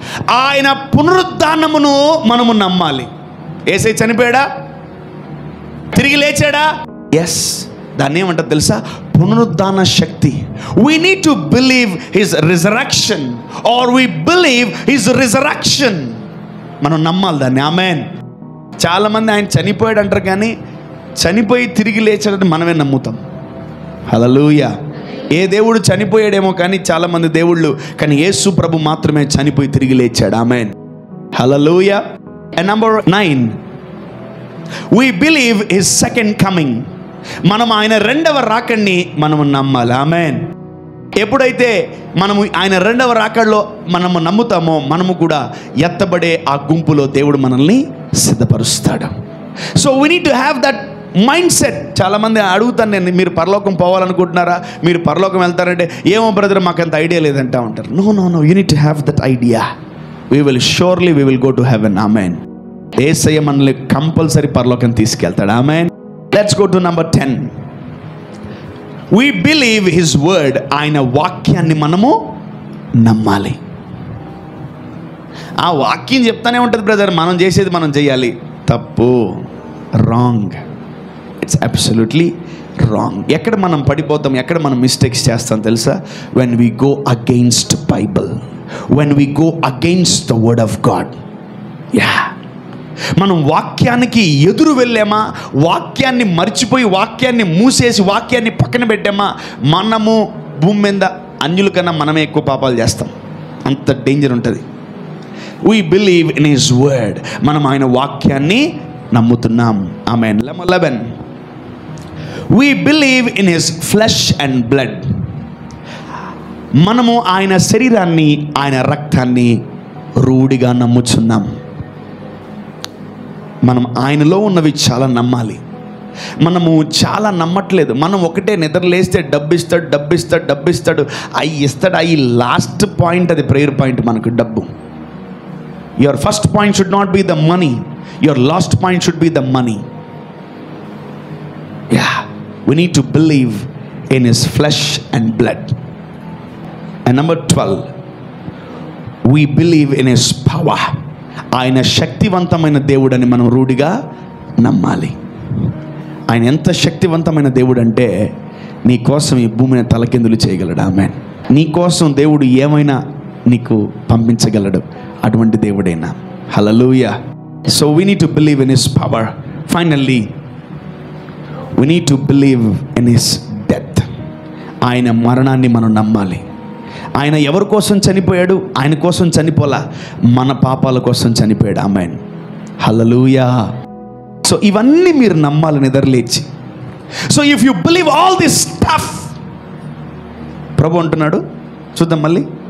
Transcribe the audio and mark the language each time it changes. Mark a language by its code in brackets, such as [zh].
[te] ఆయన పునరుద్ధానమును మనము నమ్మాలి. యేసయ్య చనిపోయాడా? తిరిగి లేచాడా? ఎస్. దాన్ని ఏమంటారు తెలుసా? పునరుద్ధాన శక్తి. [en] we need to believe his resurrection or we believe his resurrection. [te] మనం నమ్మాలి దాన్ని. ఆమేన్. చాలామంది ఆయన చనిపోయాడు అంటారు, కానీ చనిపోయి తిరిగి లేచాడని మనమే నమ్ముతాం. హల్లెలూయా. ఏ దేవుడు చనిపోయాడేమో కానీ చాలామంది దేవుళ్ళు, కానీ యేసు ప్రభు మాత్రమే చనిపోయి తిరిగి లేచాడు. ఆమేన్. హల్లెలూయా. [en] And number 9, we believe his second coming. [te] మనం ఆయన రెండవ రాకడిని మనము నమ్మాలి. ఆమేన్. ఎప్పుడైతే మనము ఆయన రెండవ రాకడలో మనము నమ్ముతామో, మనము కూడా ఎత్తబడే ఆ గుంపులో దేవుడు మనల్ని సిద్ధపరుస్తాడు. [en] So we need to have that mindset. [te] చాలామంది అడుగుతాను నేను, మీరు పరలోకం పోవాలనుకుంటున్నారా? మీరు పరలోకం వెళ్తారంటే, ఏమో బ్రదర్ మాకు అంత ఐడియా లేదంటా ఉంటారు. [en] No no no, you need to have that idea. We will go to heaven. ఆమేన్. [te] యేసయ్య మనల్ని కంపల్సరీ పరలోకం తీసుకెళ్తాడు. [en] ఆమేన్. Let's go to number 10. we believe his word. [te] ఆయన వాక్యాన్ని మనము నమ్మాలి. ఆ వాక్యం చెప్తానే ఉంటుంది బ్రదర్, మనం చేసేది మనం చేయాలి. తప్పు. రాంగ్. [en] It's absolutely wrong. [te] ఎక్కడ మనం పడిపోతాం, ఎక్కడ మనం మిస్టేక్స్ చేస్తాం తెలుసా? [en] when we go against Bible, when we go against the word of God. [te] మనం వాక్యానికి ఎదురు వెళ్ళామా, వాక్యాన్ని మర్చిపోయి వాక్యాన్ని మూసేసి వాక్యాన్ని పక్కన పెట్టామా, మనము భూమి మీద అన్యుల కన్నా మనమే ఎక్కువ పాపాలు చేస్తాం. అంత డేంజర్ ఉంటుంది. [en] we believe in his word. [te] మనం ఆయన వాక్యాన్ని నమ్ముతున్నాం. ఆమేన్. [en] 11, we believe in his flesh and blood. [te] మనము ఆయన శరీరాన్ని, ఆయన రక్తాన్ని రూఢిగా నమ్ముచున్నాం. మనం ఆయనలో ఉన్నవి చాలా నమ్మాలి. మనము చాలా నమ్మట్లేదు. మనం ఒకటే, నిద్ర లేస్తే డబ్బు ఇస్తాడు, అవి ఇస్తాడు. అవి లాస్ట్ పాయింట్, అది ప్రేయర్ పాయింట్. మనకు డబ్బు. [en] Your first point should not be the money, your last point should be the money. we need to believe in his flesh and blood. And number 12, we believe in his power. [te] ఆయన శక్తివంతమైన దేవుడని మనం రూఢిగా నమ్మాలి. ఆయన ఎంత శక్తివంతమైన దేవుడు అంటే, నీ కోసం ఈ భూమిని తలకిందులు చేయగలడు. ఆమేన్. నీ కోసం దేవుడు ఏమైనా నీకు పంపించగలడు. అటువంటి దేవుడైనా. హల్లెలూయా. [en] So we need to believe in his power. Finally we need to believe in his death. [te] ఆయన మరణాన్ని మనం నమ్మాలి. ఆయన ఎవరి కోసం చనిపోయాడు? ఆయన కోసం చనిపోలా, మన పాపాల కోసం చనిపోయాడు. ఆమేన్. హల్లెలూయా. సో ఇవన్నీ మీరు నమ్మాలి నిద్రలేచి. [en] so if you believe all this stuff, [te] ప్రభు అంటున్నాడు, చూద్దాం మళ్ళీ.